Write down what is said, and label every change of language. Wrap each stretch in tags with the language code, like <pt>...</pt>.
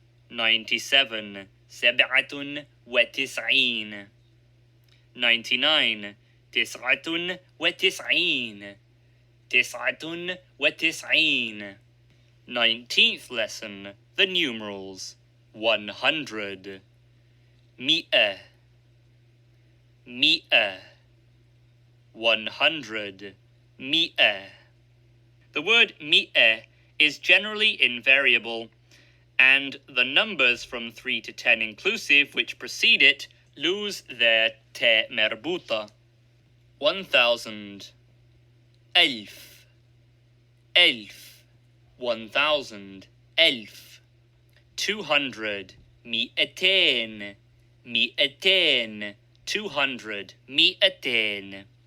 <ar>97 سبعة وتسعين 99 تسعة وتسعين تسعة وتسعين</ar> <en>19th lesson, the numerals</en> <ar>100 مئة مئة 100 مئة.</ar> <en>The word مئة is generally invariable, and the numbers from 3 to 10 inclusive which precede it lose their te merbuta.</en> <ar>1000 ألف ألف 1000 ألف 200 مئتين مئتين 200 مئتين</ar>